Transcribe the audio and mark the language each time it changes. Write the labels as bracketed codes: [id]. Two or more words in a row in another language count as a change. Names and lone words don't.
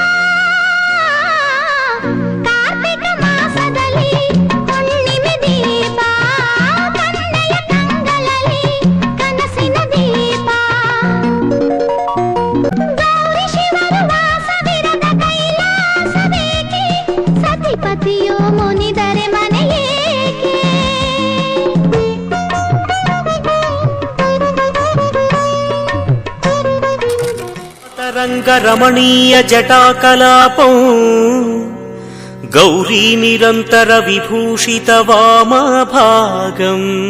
[kn] ಕಾರ್ತಿಕ ಮಾಸದಲ್ಲಿ ಹುಣ್ಣಿಮೆ ದೀಪ ಕನ್ನೆಯ ಕಂಗಳಲ್ಲಿ ಕನಸಿನ ದೀಪ ಗೌರಿ ಶಿವರು ವಾಸವಿರದ ಕೈಲಾಸ ಬೇಕೆ ಸತಿಪತಿಯೋ ಮುನಿದರೆ ಮನೆಯೇಕೆ [sa] ತರಂಗರಮಣೀಯ ಜಟಾಕಲಾಪಂ ಗೌರೀ ನಿರಂತರ ವಿಭೂಷಿತ ವಾಮಭಾಗಂ